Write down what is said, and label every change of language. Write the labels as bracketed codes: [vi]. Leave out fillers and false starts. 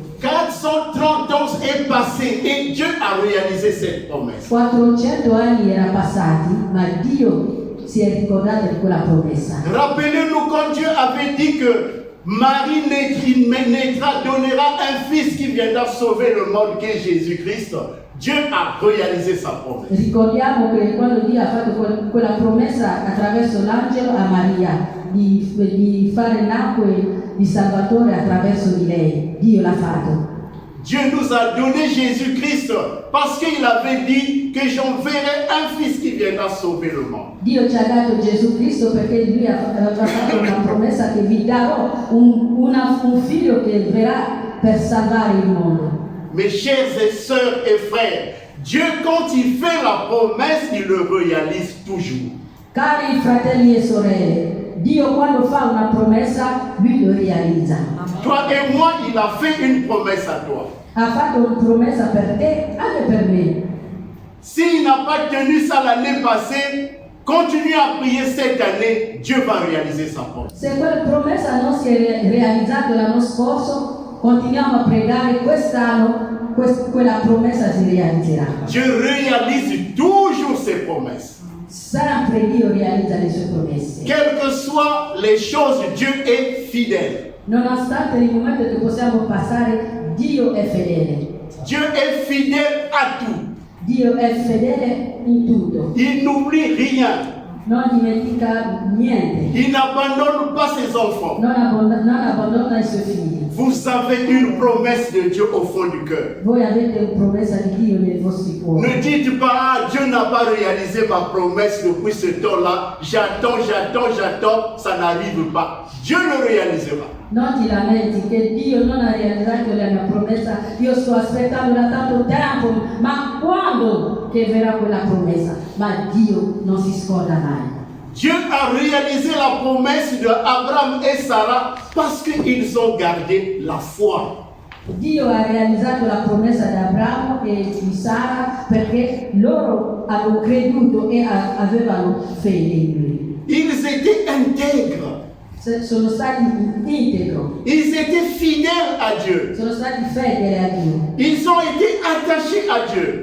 [fr] 430 ans est passé et Dieu a réalisé cette promesse. [it] 400 anni era passati, ma Dio si è ricordato di quella promessa. [fr] Rappelez-nous quand Dieu avait dit que Marie naîtra, donnera un fils qui viendra sauver le monde, qui est Jésus-Christ. Dieu a réalisé sa promesse. [it] Ricordiamo che quando Dio ha fatto quella promessa attraverso l'angelo a Maria di fare nacque di Salvatore attraverso di lei, Dio l'ha fatto. [fr] Dieu nous a donné Jésus-Christ parce qu'il avait dit que j'enverrai un fils qui viendra sauver le monde. [it] Dio ci ha dato Gesù Cristo perché lui ha fatto una promessa che vi darò un figlio che verrà per salvare il mondo. [fr] Mes chers et sœurs et frères, Dieu quand il fait la promesse, il le réalise toujours. [it] Cari fratelli e sorelle, Dio quando fa una promessa, lui lo realizza. [fr] Toi et moi, il a fait une promesse à toi. [it] Ha fatto una promessa per te, anche per me. [fr] S'il n'a pas tenu ça l'année passée, continue à prier cette année, Dieu va réaliser sa promesse. [it] Se quella promessa non si è realizzata l'anno scorso, continuiamo a pregare quest'anno, quella promessa si realizzerà. [fr] Dieu réalise toujours ses promesses. [it] Sempre Dio realizza le sue promesse. [fr] Quelles que soient les choses, Dieu est fidèle. [it] Nonostante il momento che possiamo passare, Dio è fedele. [fr] Dieu est fidèle à tout. [it] Dio è fedele in tutto. [fr] Il n'oublie rien. [it] non dimentica niente, [fr] Il n'abandonne pas ses enfants. [it] non abbandona i suoi figli. [fr] Vous avez une promesse de Dieu au fond du cœur. [it] Voi avete una promessa di Dio nei vostri cuori. [fr] Ne dites pas, ah, Dieu n'a pas réalisé ma promesse depuis ce temps-là. J'attends, ça n'arrive pas. Dieu le réalisera. [it] Non ti lamenti che Dio non ha realizzato la mia promessa, io sto aspettando da tanto tempo, ma quando che verrà quella promessa? Ma Dio non si scorda mai. [fr] Dieu a réalisé la promesse de Abraham et Sarah parce qu'ils ont gardé la foi. [it] Dio ha realizzato la promessa di Abramo e di Sara perché loro hanno creduto e avevano fede in lui. [fr] Ils étaient intègres. [it] Sono stati integri, [fr] Ils étaient fidèles à Dieu. [it] sono stati fedeli a Dio, [fr] Ils ont été attachés à Dieu.